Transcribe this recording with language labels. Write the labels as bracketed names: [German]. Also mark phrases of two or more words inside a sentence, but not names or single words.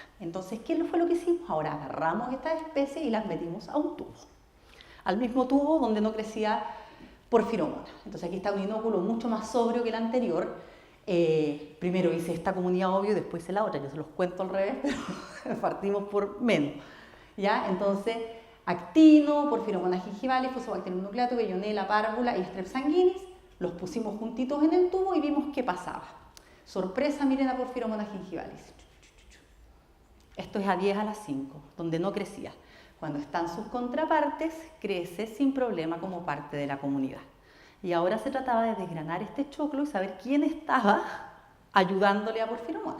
[Spanish] Entonces, ¿qué fue lo que hicimos? Ahora agarramos estas especies y las metimos a un tubo, al mismo tubo donde no crecía Porphyromonas. Entonces aquí está un inóculo mucho más sobrio que el anterior. Primero hice esta comunidad obvio y después hice la otra. Yo se los cuento al revés, pero partimos por menos, ¿ya? Entonces, actino, Porphyromonas gingivales, Fusobacterium nucleatum, Veillonella parvula y Strep sanguinis, los pusimos juntitos en el tubo y vimos qué pasaba. Sorpresa, miren a Porphyromonas gingivales. Esto es a 10 a la 5, donde no crecía. Cuando están sus contrapartes, crece sin problema como parte de la comunidad. Y ahora se trataba de desgranar este choclo y saber quién estaba ayudándole a Porphyromonas.